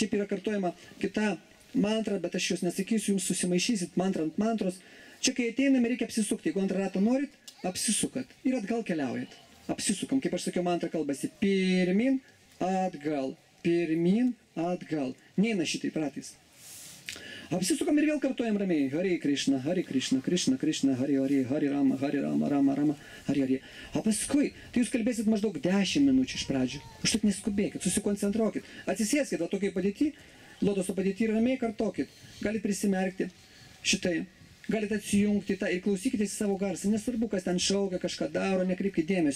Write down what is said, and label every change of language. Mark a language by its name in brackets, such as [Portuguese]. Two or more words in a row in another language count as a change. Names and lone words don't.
[Lithuanian] Šiaip yra kartojama kita mantra, bet aš jos nesakysiu, jums susimaišysit mantrą ant mantros. Čia, kai ateiname, reikia apsisukti. Jeigu antrą ratą norit, apsisukat ir atgal keliaujat. Apsisukam, kaip aš sakiau, mantra kalbasi pirmin, atgal, pirmin, atgal. Neina šitaip ratais. Apsisukam ir vėl kartuojam ramiai. [Sanskrit] Hari Krishna, Hari Krishna, Krishna Krishna, Hari Hari, Hari Rama, Rama Rama, Hari Hari. [Lithuanian] O paskui, tai jūs kalbėsit maždaug 10 minučių iš pradžių. Užtat neskubėkit, susikoncentruokit. Atsisėskit, va tokiai padėti, lotoso padėti ramiai kartokit. Galit prisimerkti šitai. Galite atsijungti tą ir klausykitės į savo garsą. Nesvarbu, kas ten šaukia, kažką daro, nekreipkite dėmesio.